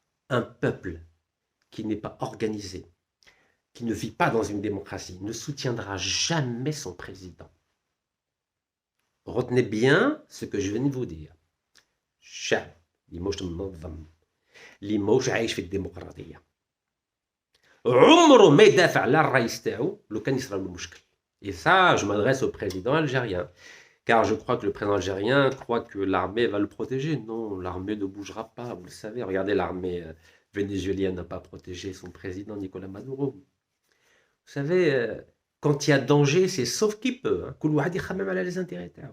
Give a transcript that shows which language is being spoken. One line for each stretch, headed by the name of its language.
French: Un peuple qui n'est pas organisé, qui ne vit pas dans une démocratie, ne soutiendra jamais son président. Retenez bien ce que je viens de vous dire.
Arabic: الشعب اللي موش منظم اللي موش عايش في الديمقراطية عمره ما يدافع على الرئيس تاعو لو كان يصرى له مشكل.
French: Et ça, je m'adresse au président algérien. Car je crois que le président algérien croit que l'armée va le protéger. Non, l'armée ne bougera pas, vous le savez. Regardez, l'armée vénézuélienne n'a pas protégé son président Nicolas Maduro. Vous savez, quand il y a danger, c'est sauf qui peut. Hein. Les intérêts.